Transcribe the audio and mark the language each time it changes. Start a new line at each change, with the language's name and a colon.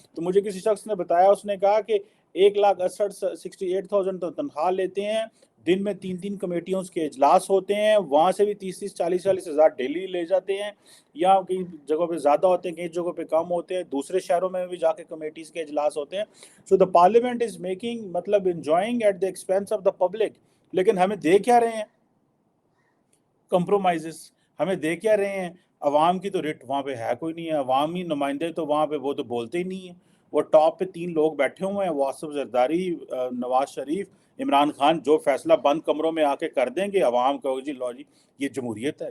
Urdu: تو مجھے کسی شخص نے بتایا, اس نے کہا کہ 1,68,000 تو تنخواہ لیتے ہیں, دن میں 3 کمیٹیوں کے اجلاس ہوتے ہیں, وہاں سے بھی 30 40 ہزار ڈیلی لے جاتے ہیں, یا کئی جگہوں پہ زیادہ ہوتے ہیں, کئی جگہوں پہ کم ہوتے ہیں, دوسرے شہروں میں بھی جا کے کمیٹیز کے اجلاس ہوتے ہیں.
English: So the parliament is making, مطلب enjoying at the expense of the public.
Urdu: لیکن ہمیں دے کیا رہے ہیں؟ کمپرومائزز. ہمیں دے کیا رہے ہیں؟ عوام کی تو ریٹ وہاں پہ ہے کوئی نہیں ہے. عوامی نمائندے تو وہاں پہ وہ تو بولتے ہی نہیں ہیں. وہ ٹاپ پہ 3 لوگ بیٹھے ہوئے ہیں, واصف زرداری, نواز شریف, عمران خان. جو فیصلہ بند کمروں میں آ کے کر دیں گے, عوام کہو جی لو جی یہ جمہوریت ہے.